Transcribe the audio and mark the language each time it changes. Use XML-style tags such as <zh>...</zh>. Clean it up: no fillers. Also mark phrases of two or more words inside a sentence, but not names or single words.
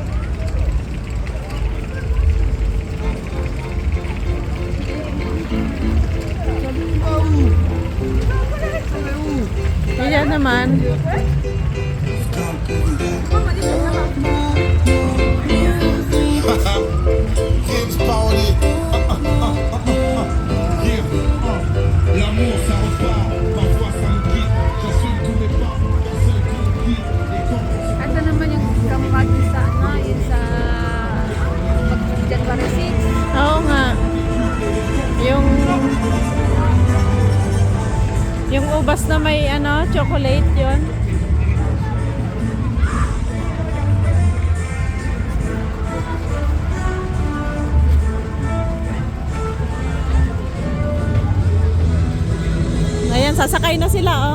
<tl>Ayan naman. James Pauli.</tl> <fr>L'amour ça repart, parfois ça me quitte. J'assume tous mes pas, personne qui me quitte. Et quand</fr> <tl>Ito naman yung kamukha din sa ano, yung sa January 6. Oo nga. Yung ubas na may ano, chocolate yon. Ayan, sasakay na sila, oh.</tl>